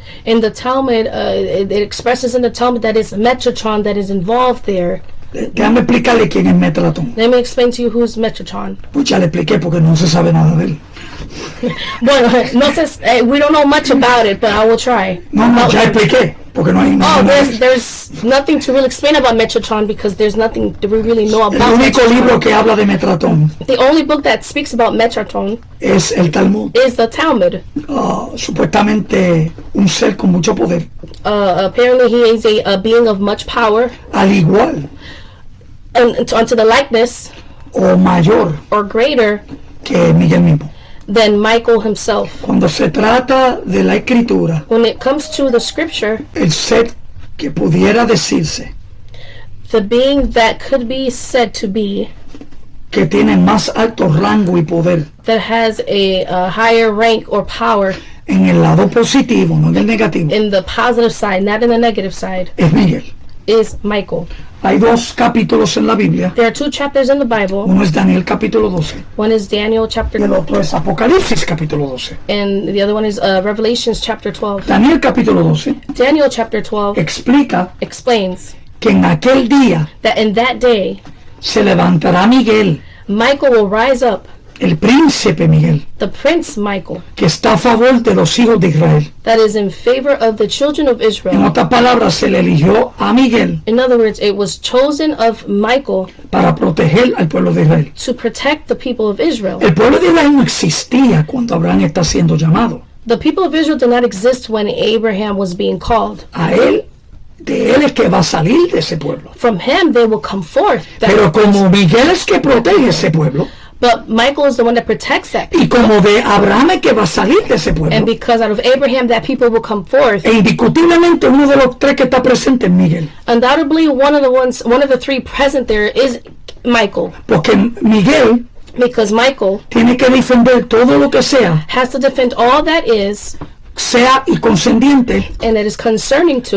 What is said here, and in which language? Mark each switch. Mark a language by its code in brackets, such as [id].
[en] in the Talmud, it expresses in the Talmud that it's Metatron that is involved there. [es] Déjame explicarle quién es Metratón. [en] Let me explain to you who's Metatron. [es] Pues ya le expliqué porque no se sabe nada de él. Bueno, no sé, [en] we don't know much about it, but I will try. [es] No, ya expliqué porque no hay nada. [en] There's nothing to really explain about Metatron because there's nothing that we really know [es] El [en] about [es] único libro [en] Metatron. [es] que habla de Metratón [en] The only book that speaks about Metatron [es] es el Talmud. [en] is the Talmud. [es] Supuestamente un ser con mucho poder, [en] Apparently, he is a being of much power, [es] al igual [en] and unto the likeness [es] o mayor [en] or greater [es] que Miguel mismo. [en] than Michael himself. [es] Cuando se trata de la escritura, [en] When it comes to the scripture, [es] el ser que pudiera decirse [en] the being that could be said to be [es] que tiene más alto rango y poder [en] that has a higher rank or power [es] en el lado positivo, no en el negativo, [en] in the positive side, not in the negative side, [es] es Miguel. [en] is Michael. [es] Hay dos capítulos en la Biblia. [en] There are two chapters in the Bible. [es] Uno es Daniel capítulo 12 [en] One is Daniel chapter [es] y el [en] 12, [es] otro es Apocalipsis capítulo 12. [en] and the other one is Revelations chapter 12. [es] Daniel capítulo 12 [en] Daniel chapter 12 [es] explica [en] explains [es] que en aquel día [en] that in that day, [es] se levantará Miguel, [en] Michael will rise up, [es] el príncipe Miguel, [en] the prince Michael, [es] que está a favor de los hijos de Israel. [en] that is in favor of the children of [es] En [en] Israel. [es] otras palabras, se le eligió a Miguel [en] In other words, it was chosen of Michael [es] para proteger al pueblo de Israel. [en] to protect the people of Israel. [es] El pueblo de Israel no existía cuando Abraham está siendo llamado. [en] The people of Israel did not exist when Abraham was being called. [es] A él, de él es que va a salir de ese pueblo. [en] From him, they will come forth. [es] Pero como Miguel es que protege ese pueblo, [en] But Michael is the one that protects that [es] y [en] people. [es] como de Abraham es que va a salir de ese [en] And [es] pueblo, [en] because out of Abraham, that people will come forth. [es] e indiscutiblemente uno de los tres que está presente es Miguel. [en] Undoubtedly, one of the three present there is Michael. [es] Porque Miguel [en] Because Michael [es] tiene que defender todo lo que sea [en] has to defend all that is [es] y concerniente [en] and that is concerning to